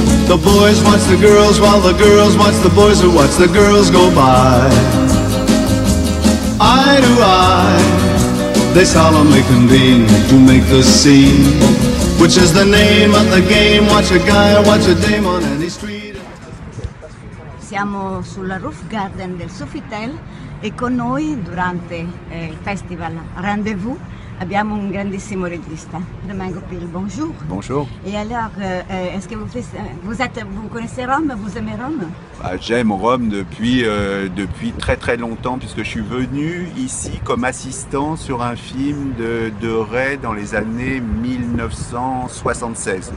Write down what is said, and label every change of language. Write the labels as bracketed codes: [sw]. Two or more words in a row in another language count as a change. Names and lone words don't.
[en] The boys watch the girls while the girls watch the boys who watch the girls go by. Eye to eye, they solemnly convene to make the scene, which is the name of the game. Watch a guy, watch a dame on any street. [it] Siamo sulla [en] roof garden [it] del Sofitel e con noi durante il festival Rendez-vous abbiamo un grandissimo regista, Domingo Pil. [fr] Bonjour. Bonjour. Et alors, est-ce que vous connaissez Rome, vous aimez Rome? J'aime Rome depuis très longtemps, puisque je suis venu ici comme assistant sur un film de Ray dans les années 1976.